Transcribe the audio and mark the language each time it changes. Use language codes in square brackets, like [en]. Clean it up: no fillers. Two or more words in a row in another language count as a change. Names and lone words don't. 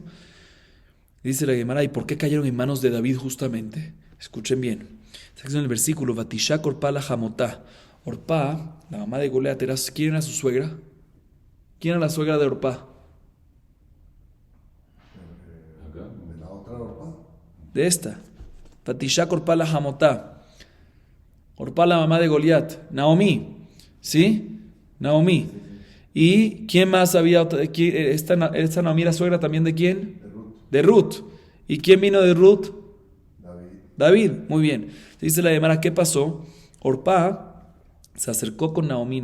[es] Dice la Gemara, ¿y por qué cayeron en manos de David justamente? Escuchen bien. Está en el versículo, [he] ותשק ערפה לחמותה. [es] Orpá, la mamá de Goliat, ¿quién era su suegra? ¿Quién era la suegra de Orpá? De esta. [he] ותשק ערפה לחמותה. [es] Orpá la mamá de Goliat. Naomi. ¿Sí? Naomi. ¿Y quién más había? Esta Naomi era suegra también de quién? De Ruth. ¿Y quién vino de Ruth? David. Muy bien. Dice la Gemara, ¿qué pasó? Orpá se acercó con Naomi.